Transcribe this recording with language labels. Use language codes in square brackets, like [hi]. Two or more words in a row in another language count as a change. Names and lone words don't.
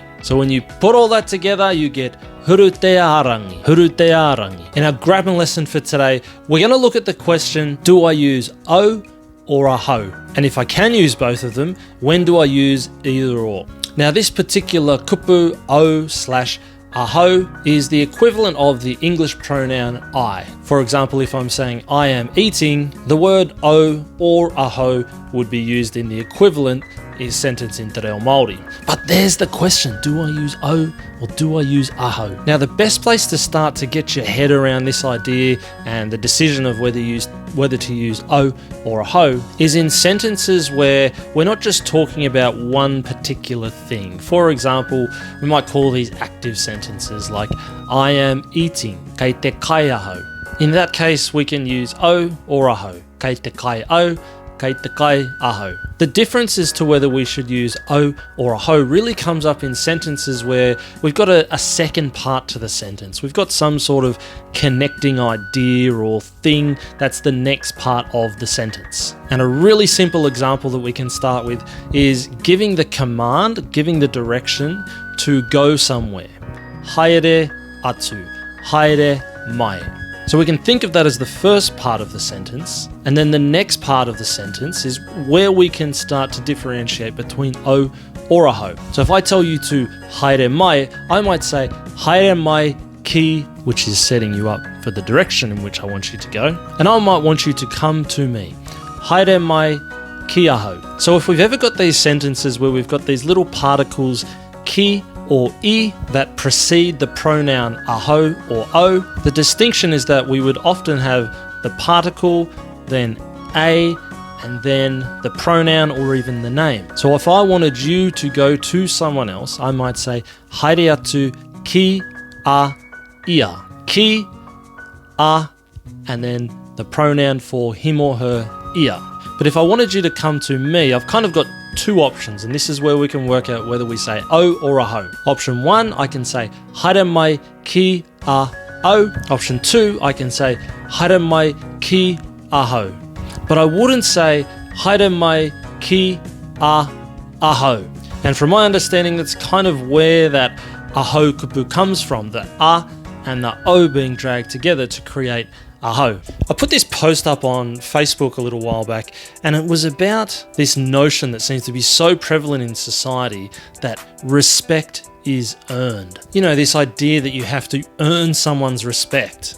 [en] So when you put all that together, you get Hurutea-a-Rangi, Hurutea-a-Rangi. In our grammar lesson for today, we're going to look at the question, do I use o or ahau? And if I can use both of them, when do I use either or? Now this particular [mi] kupu o/ahau [en] is the equivalent of the English pronoun I. For example, if I'm saying I am eating, the word o or ahau would be used in the equivalent sentence in Te Reo Māori. But there's the question, do I use o or do I use ahau? Now the best place to start to get your head around this idea and the decision of whether to use o or ahau is in sentences where we're not just talking about one particular thing. For example, we might call these active sentences like I am eating, [mi] kei te kai ahau. [en] In that case, we can use o or ahau, [mi] kei te kai o, kei te kai ahau. [en] The difference as to whether we should use o or ahau really comes up in sentences where we've got a second part to the sentence. We've got some sort of connecting idea or thing that's the next part of the sentence. And a really simple example that we can start with is giving the command, giving the direction to go somewhere. [mi] Haere atu, haere mai. [en] So we can think of that as the first part of the sentence, and then the next part of the sentence is where we can start to differentiate between o or ahau. So if I tell you to [mi] haere mai, [en] I might say [mi] haere mai ki, [en] which is setting you up for the direction in which I want you to go, and I might want you to come to me. [mi] Haere mai ki ahau. [en] So if we've ever got these sentences where we've got these little particles ki or I that precede the pronoun ahau or o, the distinction is that we would often have the particle, then a, and then the pronoun or even the name. So if I wanted you to go to someone else, I might say [mi] haere atu ki a ia. Ki a, [en] and then the pronoun for him or her, ia. But if I wanted you to come to me, I've kind of got two options, and this is where we can work out whether we say o or ahau. Option 1, I can say [mi] haere mai ki a o. [en] Option 2, I can say [mi] haere mai ki ahau. [en] But I wouldn't say [mi] haere mai ki a ahau. [en] And from my understanding, that's kind of where that [mi] ahau kupu [en] comes from, the a and the o being dragged together to create ahau. I put this post up on Facebook a little while back, and it was about this notion that seems to be so prevalent in society that respect is earned. You know, this idea that you have to earn someone's respect.